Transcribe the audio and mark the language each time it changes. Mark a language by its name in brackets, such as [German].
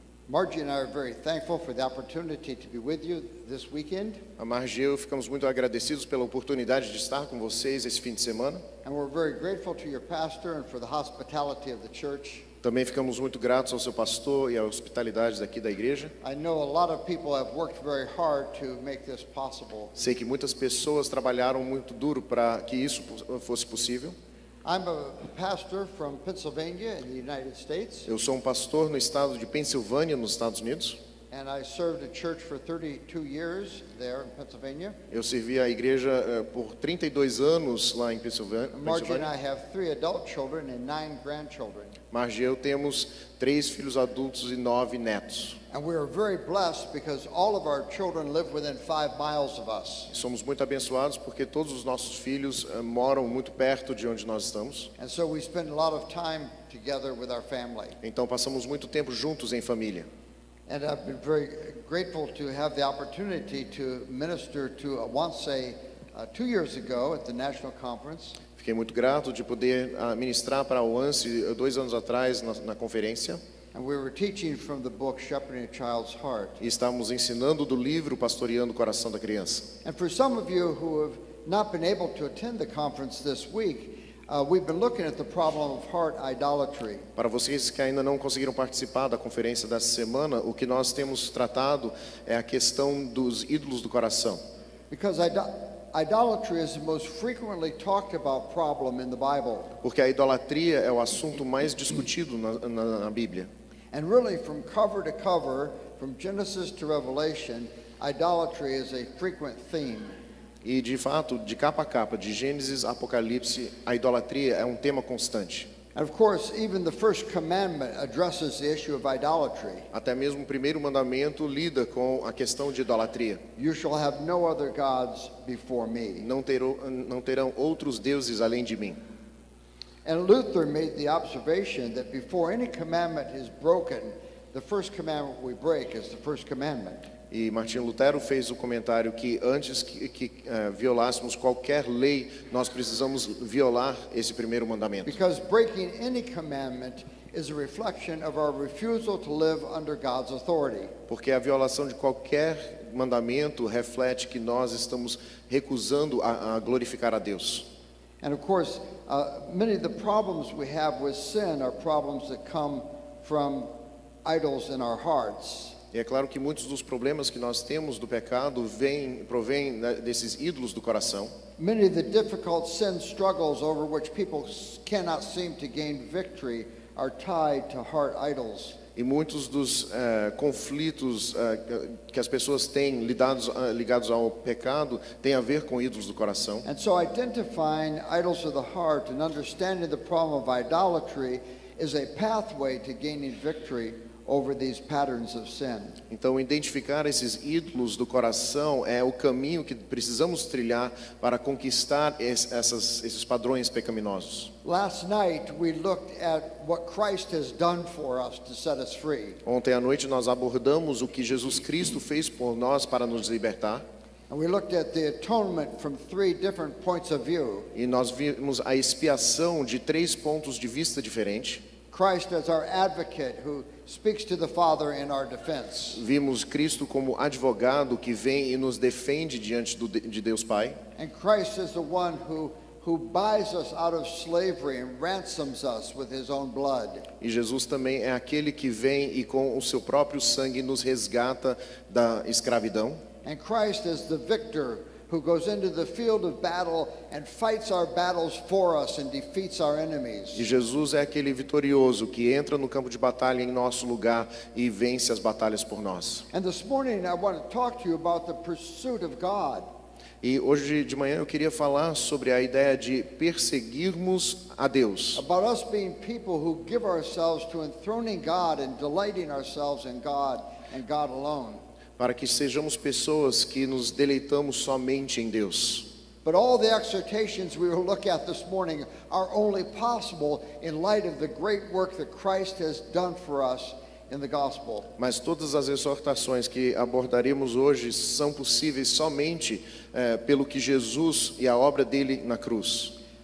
[English] Margie and I are very thankful for the opportunity to be with you this weekend. [Portuguese] A Margie e eu ficamos muito agradecidos pela oportunidade de estar com vocês esse fim de semana. [English] And we're very grateful to your pastor and for the hospitality of the church. [Portuguese] Também ficamos muito gratos ao seu pastor e à hospitalidade daqui da igreja. [English] I know a lot of people have worked very hard to make this possible. [Portuguese] Sei que muitas pessoas trabalharam muito duro para que isso fosse possível. [English] I'm a pastor from Pennsylvania in the United States. [Portuguese] Eu sou pastor no estado de Pensilvânia, nos Estados Unidos. [English] And I served a church for 32 years there in Pennsylvania. [Portuguese] Eu servi a igreja por 32 anos lá em Pensilvânia. [English] Margie and I have 3 adult children and 9 grandchildren. [Portuguese] Margie e eu temos 3 filhos adultos e 9 netos. [English] And we are very blessed because all of our children live within 5 miles of us. [Portuguese] Somos muito abençoados porque todos os nossos filhos moram muito perto de onde nós estamos. [English] And so we spend a lot of time together with our family. [Portuguese] Então passamos muito tempo juntos em família. [English] And I've been very grateful to have the opportunity to minister to Oanse 2 years ago at the National Conference. [Portuguese] Fiquei muito grato de poder ministrar para a Oanse 2 anos atrás na conferência. [English] And we were teaching from the book Shepherding a Child's Heart. [Portuguese] E estávamos ensinando do livro Pastoreando o Coração da Criança. [English] And for some of you who have not been able to attend the conference this week, we've been looking at the problem of heart idolatry. [Portuguese] Para vocês que ainda não conseguiram participar da conferência dessa semana, o que nós temos tratado é a questão dos ídolos do coração. [English] Because idolatry is the most frequently talked about problem in the Bible. [Portuguese] Porque a idolatria é o assunto mais discutido na Bíblia. [English] And really from cover to cover, from Genesis to Revelation, idolatry is a frequent theme. [Portuguese] E de fato, de capa a capa, de Gênesis a Apocalipse, a idolatria é um tema constante. [English] And of course, even the first commandment addresses the issue of idolatry. [Portuguese] Até mesmo o primeiro mandamento lida com a questão de idolatria. [English] You shall have no other gods before me. [Portuguese] Não terão outros deuses além de mim. [English] And Luther made the observation that before any commandment is broken, the first commandment we break is the first commandment. [Portuguese] E Martinho Lutero fez o comentário que antes que violássemos qualquer lei, nós precisamos violar esse primeiro mandamento. [English] Because breaking any commandment is a reflection of our refusal to live under God's authority. [Portuguese] Porque a violação de qualquer mandamento reflete que nós estamos recusando a glorificar a Deus. [English] And of course, many of the problems we have with sin are problems that come from idols in our hearts. [Portuguese] E é claro que muitos dos problemas que nós temos do pecado provêm desses ídolos do coração. [English] Many of the difficult sin struggles over which people cannot seem to gain victory are tied to heart idols. [Portuguese] E muitos dos conflitos que as pessoas têm ligados ao pecado têm a ver com ídolos do coração. [English] And so identifying idols of the heart and understanding the problem of idolatry is a pathway to gaining victory over these patterns of sin. [Portuguese] Então, identificar esses ídolos do coração é o caminho que precisamos trilhar para conquistar esses padrões pecaminosos. [English] Last night we looked at what Christ has done for us to set us free. [Portuguese] Ontem à noite nós abordamos o que Jesus Cristo fez por nós para nos libertar. [English] And we looked at the atonement from 3 different points of view. [Portuguese] E nós vimos a expiação de 3 pontos de vista diferentes. [English] Christ as our advocate who speaks to the Father in our defense. [Portuguese] Vimos Cristo como advogado que vem e nos defende diante de Deus Pai. [English] And Christ is the one who buys us out of slavery and ransoms us with his own blood. [Portuguese] E Jesus também é aquele que vem e com o seu próprio sangue nos resgata da escravidão. [English] And Christ is the victor who goes into the field of battle and fights our battles for us and defeats our enemies. [Portuguese] E Jesus é aquele vitorioso que entra no campo de batalha em nosso lugar e vence as batalhas por nós. [English] And this morning I want to talk to you about the pursuit of God. [Portuguese] E hoje de manhã eu queria falar sobre a ideia de perseguirmos a Deus. [English] About us being people who give ourselves to enthroning God and delighting ourselves in God and God alone. [Portuguese] Para que sejamos pessoas que nos deleitamos somente em Deus. [English] But all the exhortations we will look at this morning are only possible in light of the great work that Christ has done for us in the gospel. [Portuguese] Mas todas as exortações que abordaremos hoje são possíveis somente pelo que Jesus e a obra dele na cruz.